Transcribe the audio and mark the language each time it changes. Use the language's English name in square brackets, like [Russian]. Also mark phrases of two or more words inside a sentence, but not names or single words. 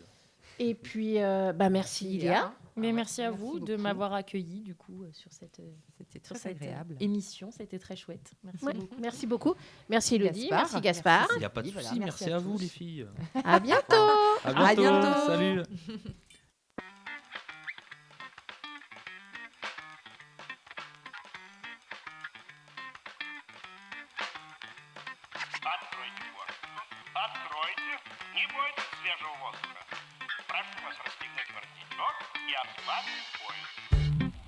[French] Et puis, merci Léa. Mais Ah, merci à vous de beaucoup. m'avoir accueilli du coup sur cette, C'était sur très cette agréable. émission. C'était très chouette. Merci Ouais, beaucoup. merci beaucoup. Merci Elodie, Gaspard. merci Gaspard. Merci. Il n'y a pas de Voilà, souci, merci merci à à vous tous. les filles. À bientôt. À À bientôt. Salut. [Russian] Откройте форточку. Откройте. Не бойтесь свежего воздуха. Прошу вас расстегнуть воротничок и ослабить пояс.